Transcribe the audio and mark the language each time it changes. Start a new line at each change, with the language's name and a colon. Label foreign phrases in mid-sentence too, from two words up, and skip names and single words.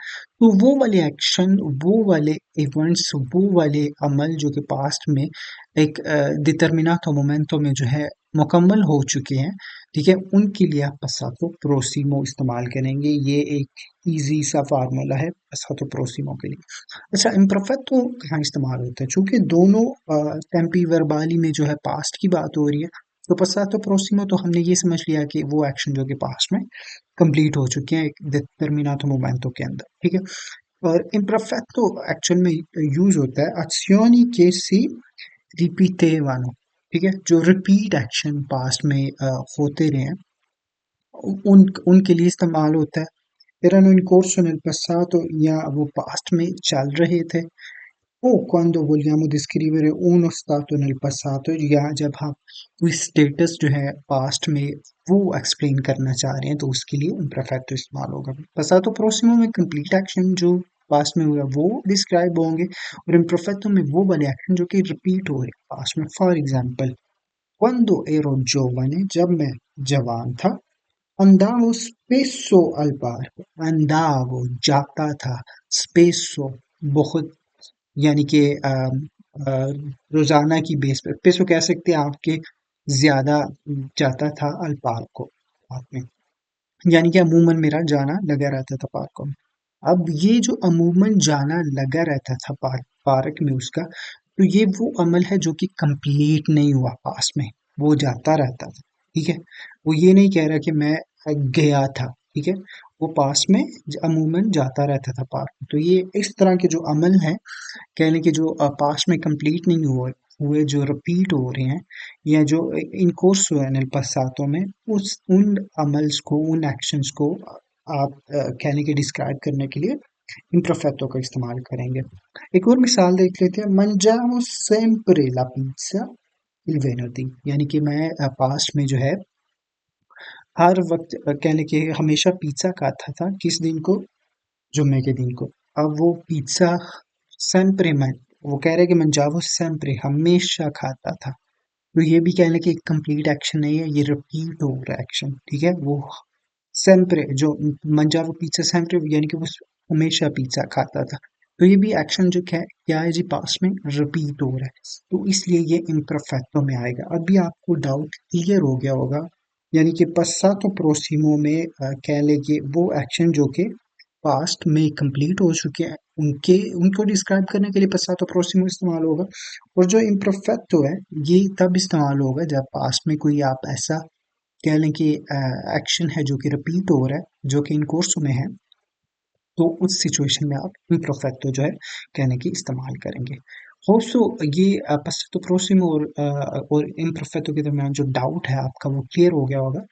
Hindi: तो वो वाले एक्शन, वो वाले इवेंट्स, वो वाले अमल जो कि पास्ट में एक
Italian: determinato momento
Hindi: में जो है मुकम्मल हो चुके हैं, ठीक है? उनके लिए आप
Italian: passato prossimo
Hindi: इस्तेमाल करेंगे। ये एक इजी सा फार्मूला है
Italian: passato prossimo
Hindi: के लिए। अच्छा, इम्परफेक्ट कहाँ इस्तेमाल होता है? चूंकि दोनों
Italian: tempi verbali
Hindi: में जो है पास्ट की बात हो रही है, तो
Italian: passato prossimo
Hindi: तो हमने ये समझ लिया कि वो एक्शन जो कि पास्ट में कंप्लीट हो चुके हैं एक
Italian: determinato momento
Hindi: के अंदर, ठीक है? और इम्परफेक्ट तो एक्चुअल में यूज होता है
Italian: azioni che si ripetevano,
Hindi: ठीक है? जो
English: repeat action
Hindi: पास्ट में होते रहे हैं, उनके लिए इस्तेमाल होता है।
Italian: erano in corso nel passato,
Hindi: या वो पास्ट में चल रहे थे।
Italian: o quando vogliamo descrivere uno stato nel passato,
Hindi: या जब हम कोई स्टेटस जो है पास्ट में वो एक्सप्लेन करना चाह रहे हैं, तो उसके लिए इम्परफेक्ट इस्तेमाल होगा।
Italian: passato prossimo
Hindi: में
English: complete action
Hindi: जो पास्ट में हुआ वो डिस्क्राइब होंगे, और इम्परफेक्टो में वो वाले एक्शन जो कि रिपीट हो रहे हैं पास्ट में।
English: for example,
Italian: quando ero giovane,
Hindi: जब मैं जवान था,
Italian: andavo spesso al parco, andavo
Hindi: जाता था, spesso बहुत, यानी कि रोजाना की बेस पे सो कह सकते हैं आपके ज्यादा जाता था अल पार्क को पार्क में, यानी कि अमूमन मेरा जाना लगा रहता था पार्कों में। अब ये जो अमूमन जाना लगा रहता था पार्क में उसका, तो ये वो अमल है जो कि कंप्लीट नहीं हुआ पास में, वो जाता रहता था, ठीक है। वो ये नहीं कह रहा कि मैं गया था, ठीक है। वो पास में अमूमन जाता रहता था पार्क में। तो ये इस तरह के जो अमल हैं, कह लें कि जो पास में कंप्लीट नहीं हुए हुए जो रिपीट हो रहे हैं या जो
English: in course
Hindi: हुए हैं
Italian: nel passato
Hindi: में, उस उन अमल्स को, उन एक्शंस को आप कह लें कि डिस्क्राइब करने के लिए imperfetto का इस्तेमाल करेंगे। एक और मिसाल देख लेते हैं,
Italian: mangiavo sempre la pizza il venerdì,
Hindi: यानी कि मैं पास्ट में जो है हर वक्त कह लें कि हमेशा पिज्जा खाता था, किस दिन को, जुम्मे के दिन को। अब वो पिज्जा sempre मैं, वो कह रहे हैं कि
Italian: mangiavo sempre
Hindi: हमेशा खाता था। तो ये भी कह लें कि एक
English: complete action
Hindi: नहीं है, ये रिपीट हो रहा है एक्शन, ठीक है। वो sempre जो
Italian: mangiavo pizza sempre
Hindi: यानी कि वो हमेशा पिज्जा खाता था। तो ये भी एक्शन जो क्या है जी, पास में रिपीट हो रहा है, तो इसलिए ये imperfecto में आएगा। अभी आपको
English: doubt clear
Hindi: हो गया होगा, यानी कि
Italian: passato prossimo
Hindi: में कह लें कि वो एक्शन जो कि पास्ट में कंप्लीट हो चुके हैं, उनके उनको डिस्क्राइब करने के लिए
Italian: passato prossimo
Hindi: इस्तेमाल होगा। और जो imperfecto है, ये तब इस्तेमाल होगा जब पास्ट में कोई आप ऐसा कह लें कि एक्शन है जो कि रिपीट हो रहा है, जो कि इन कोर्स में है, तो उस सिचुएशन में आप इम्परफेक्टो जो है कहने की इस्तेमाल करेंगे।
English: hope so
Hindi: ये
Italian: passato prossimo
Hindi: और इम्परफेक्टो के दरमियान जो डाउट है आपका वो क्लियर हो गया होगा।